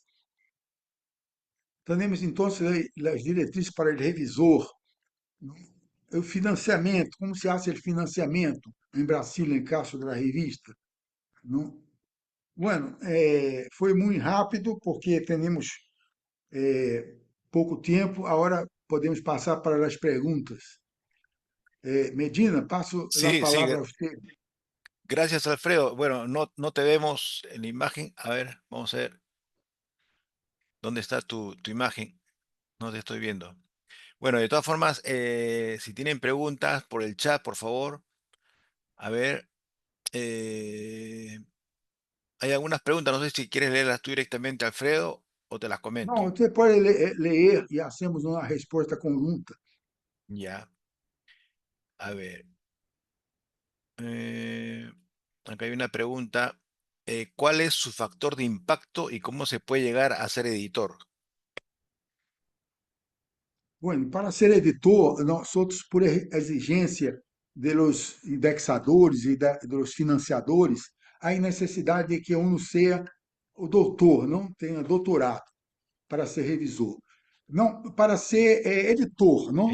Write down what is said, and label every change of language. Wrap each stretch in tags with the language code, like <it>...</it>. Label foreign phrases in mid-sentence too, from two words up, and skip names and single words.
<pt>Temos, então, as diretrizes para o revisor, o financiamento, como</pt> <es>se hace</es> <pt>o financiamento em Brasília, em caso da revista, não? Bueno, foi muito rápido porque temos pouco tempo. Agora podemos passar para as perguntas. Medina, passo a</pt> <es>Sí, sí,</es> <pt>palavra a você.</pt> <es>gracias Alfredo. Bueno, no te vemos en la imagen. A ver, vamos a ver dónde está tu imagen. No te estoy viendo. Bueno, de todas formas, si tienen preguntas por el chat, por favor. A ver, eh, hay algunas preguntas, no sé si quieres leerlas tú directamente, Alfredo, o te las</es> <pt>Não,</pt> <es>comento.</es> <pt>você pode ler e hacemos uma resposta conjunta.</pt> <es>Ya, a ver. eh, Acá hay una pregunta. ¿Cuál es su factor de impacto y cómo se puede llegar a ser editor? Bueno,</es> <pt>para ser editor, nós outros, por exigência dos indexadores e dos financiadores, há necessidade de que um seja o doutor, não tenha doutorado para ser revisor. Não, para ser editor, não,</pt>